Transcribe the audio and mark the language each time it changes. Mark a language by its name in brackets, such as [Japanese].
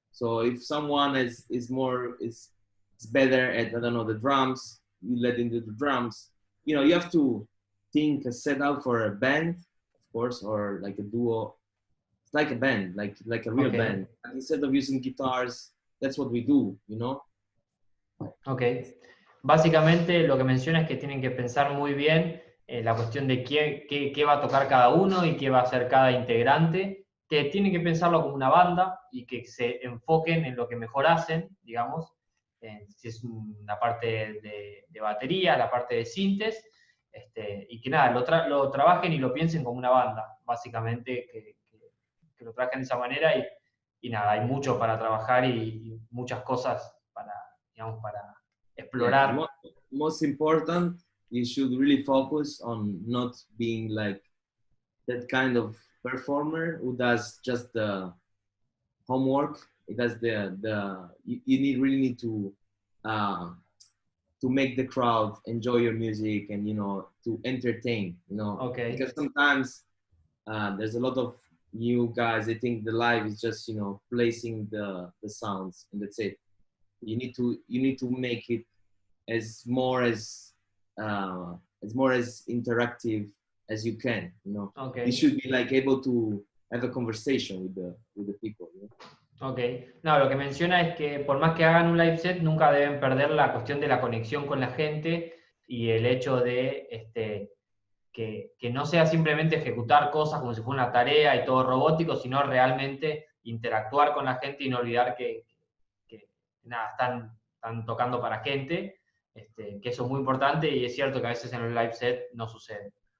[English] So if someone is better at, I don't know, the drums, you let him do the drums. You have to think a setup for a band, of course, or like a duo. It's like a band, like a real band. And instead of using guitars, that's what we do, Ok. [Spanish] Básicamente lo que menciona es que tienen que pensar muy bien la cuestión de qué va a tocar cada uno y qué va a hacer cada integrante, que tienen que pensarlo como una banda y que se enfoquen en lo que mejor hacen, digamos, si es la parte de batería, la parte de sintes, y que nada, lo trabajen y lo piensen como una banda, básicamente, que lo trabajen de esa manera y nada, hay mucho para trabajar y muchas cosas para explorar. [English] Yeah, most important, you should really focus on not being like that kind of performer who does just the homework. It does you really need to make the crowd enjoy your music and to entertain. Okay. Because sometimes there's a lot of new guys. They think the live is just placing the sounds and that's it. You need to make it as more as interactive as you can. Okay. You should be like able to have a conversation with the people. [Spanish] Ok, no, lo que menciona es que por más que hagan un live set, nunca deben perder la cuestión de la conexión con la gente y el hecho de que no sea simplemente ejecutar cosas como si fuera una tarea y todo robótico, sino realmente interactuar con la gente y no olvidar que nada, están tocando para gente, que eso es muy importante y es cierto que a veces en los live set no sucede.